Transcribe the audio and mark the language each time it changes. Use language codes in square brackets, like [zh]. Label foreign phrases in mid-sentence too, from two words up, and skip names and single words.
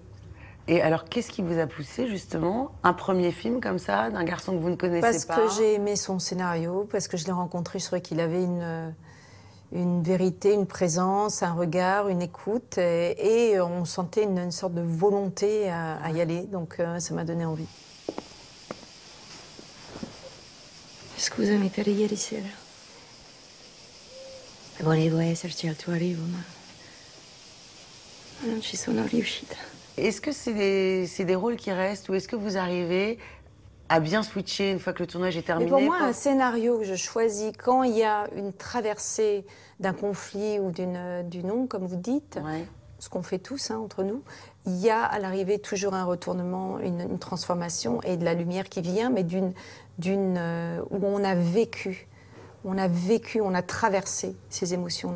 [fr] Et alors, qu'est-ce qui vous a poussé, justement, un premier film comme ça, d'un garçon que vous ne connaissez pas? Parce que j'ai aimé son scénario, parce que je l'ai rencontré, je trouvais qu'il avait une vérité, une présence, un regard, une écoute, et on sentait une sorte de volonté à y aller, donc ça m'a donné envie. [it] Scusami per ieri sera. Volevo esserci al tuo arrivo, ma non ci sono riuscita. [fr] Est-ce que c'est des rôles qui restent ou est-ce que vous arrivez à bien switcher une fois que le tournage est terminé? Mais pour moi, un scénario que je choisis quand il y a une traversée d'un conflit ou d'une onde, comme vous dites, ce qu'on fait tous entre nous, il y a à l'arrivée toujours un retournement, une transformation et de la lumière qui vient, mais où on a vécu, on a traversé ces émotions-là.